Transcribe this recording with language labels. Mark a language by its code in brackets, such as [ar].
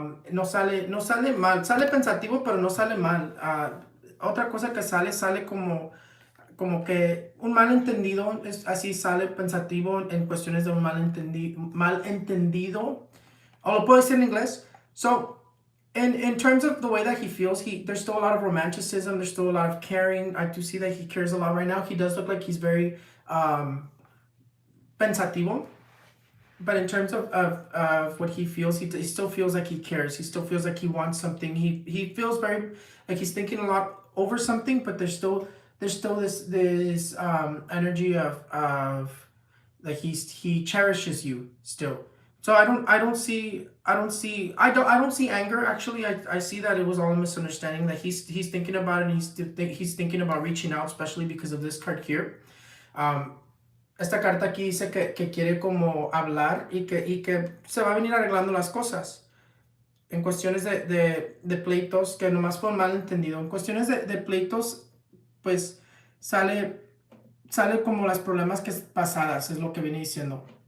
[es] No sale mal, sale pensativo, pero no sale mal. Otra cosa que sale como que un malentendido, así sale pensativo en cuestiones de un malentendido, o lo puedo decir en inglés. [en] So, in terms of the way that he feels, there's still a lot of romanticism, there's still a lot of caring. I do see that he cares a lot right now. He does look like he's very pensativo. But in terms of what he feels, he still feels like he cares. He still feels like he wants something. He feels very like he's thinking a lot over something, but there's still this energy of like he cherishes you still. So I don't see anger. Actually, I see that it was all a misunderstanding. That he's thinking about it, and he's thinking about reaching out, especially because of this card here. [es] Um, Esta carta aquí dice que quiere como hablar y que se va a venir arreglando las cosas. En cuestiones de pleitos, que nomás fue un malentendido. En cuestiones de pleitos, pues sale como las problemas que pasadas, es lo que viene diciendo.